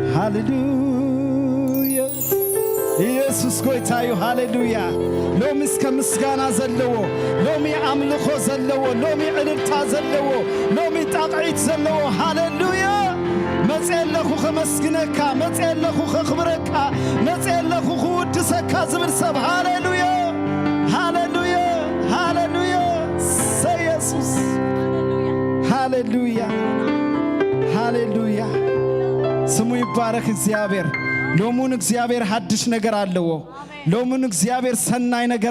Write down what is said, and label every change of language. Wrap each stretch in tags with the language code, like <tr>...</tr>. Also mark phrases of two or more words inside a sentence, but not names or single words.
<ti>ሃሌሉያ ኢየሱስ ጎይታዩ ሃሌሉያ ሎሚ እስከ ምስጋና ዘለዎ ሎሚ አምልኾ ዘለዎ ሎሚ ዕልልታ ዘለዎ ሎሚ ጣቕዒት ዘለዎ ሃሌሉያ መጽለኹ ከመስግነካ መጽለኹ ከኽብረካ መጽለኹ ክውድሰካ ዝብል ሰብ ሃሌሉያ ሃሌሉያ ሃሌሉያ ኢየሱስ ሃሌሉያ ሃሌሉያ</ti> <am>ስሙ ይባረክ</am> <ti>እግዚአብሔር ሎሙን እግዚአብሔር ሐድሽ ነገር አለው ሎሙን እግዚአብሔር ሰናይ ነገር</ti>